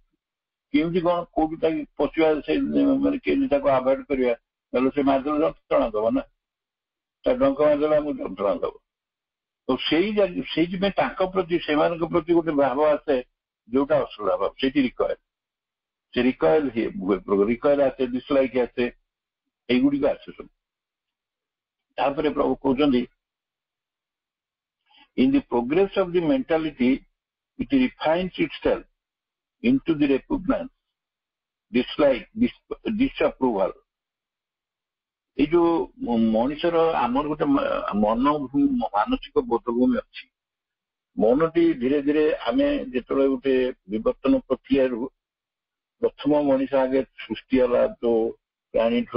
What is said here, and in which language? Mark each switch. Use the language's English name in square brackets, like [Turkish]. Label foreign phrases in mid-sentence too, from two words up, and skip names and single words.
[Odia] କେମିତି କଣ କୋଉଠି ତାକୁ ପଶିବା, ସେ ମାନେ କେମିତି ତାକୁ ଆଭଏଡ୍ କରିବା, ନହେଲେ ସେ ମାରିଦେଲେ ଯନ୍ତ୍ରଣା ଦବ ନା, ତା ଡଙ୍କ ମାରିଦେଲେ ଆମକୁ ଯନ୍ତ୍ରଣା ଦବ। ତ ସେଇଥିପାଇଁ ତାଙ୍କ ପ୍ରତି, ସେମାନଙ୍କ ପ୍ରତି ଗୋଟେ ଭାବ ଆସେ ଯୋଉଟା ଅଶ୍ରଦ୍ଧା ଭାବ। ସେଇଠି ରିକଏଲ୍, ସେ ରିକଏଲ୍ ଆସେ, ଡିସଲାଇକ୍ ଆସେ, ଏଇଗୁଡ଼ିକ ଅଛି ସବୁ। ତାପରେ ପ୍ରଭୁ କହୁଛନ୍ତି, [English] in the progress of the mentality it refines itself into the repugnance, dislike, disapproval। [Odia] ଏଇ ଯୋଉ ମଣିଷର ଆମର ଗୋଟେ ମାନସିକ ବୋଧଭୂମି ଅଛି। ମନଟି ଧୀରେ ଧୀରେ, ଆମେ ଯେତେବେଳେ ଗୋଟେ ବିବର୍ତ୍ତନ ପ୍ରକ୍ରିୟାରୁ ପ୍ରଥମ ମଣିଷ ଆଗେ ସୃଷ୍ଟି ହେଲା ଯୋଉ ପ୍ରାଣୀଠୁ